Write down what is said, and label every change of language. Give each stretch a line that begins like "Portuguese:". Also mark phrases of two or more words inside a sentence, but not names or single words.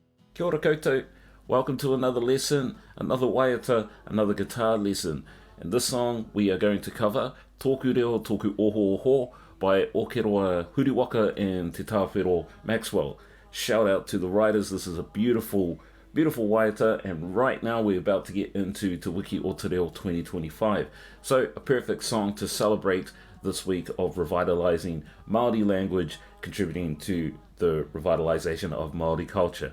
Māori: Kia ora koutou.
English: Welcome to another lesson, another Waiata, another guitar lesson. In this song, we are going to cover Tōku Reo Tōku Ohooho by Okeroa, Huriwaka and Te Tāwhiro, Maxwell. Shout out to the writers. This is a beautiful, beautiful Waiata, and right now we're about to get into Te Wiki o Te Reo 2025. So, a perfect song to celebrate this week of revitalizing Māori language, contributing to the revitalization of Māori culture.